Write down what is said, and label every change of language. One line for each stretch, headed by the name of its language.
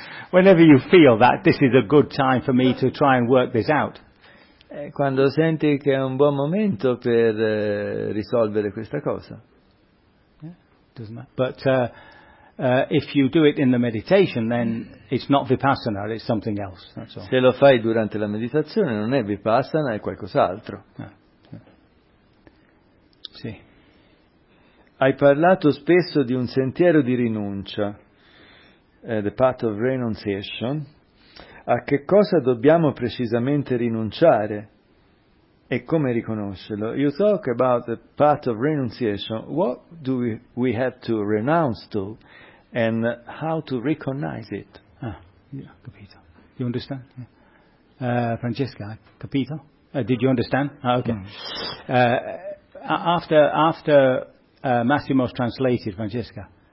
English: whenever you feel that this is a good time for me to try and work this out.
Italian: Quando senti che è un buon momento per risolvere questa cosa.
English: Doesn't matter. But if you do it in the meditation, then it's not vipassana, it's something else. That's all.
Italian: Se lo fai durante la meditazione, non è vipassana, è qualcos'altro. Sì. Hai parlato spesso di un sentiero di rinuncia,
English: the path of renunciation.
Italian: A che cosa dobbiamo precisamente rinunciare e come riconoscerlo?
English: You talk about the path of renunciation. What do we have to renounce to and how to recognize it?
Italian: Capito.
English: You understand? Francesca,
Italian: capito?
English: Did you understand? After Massimo's translated, Francesca.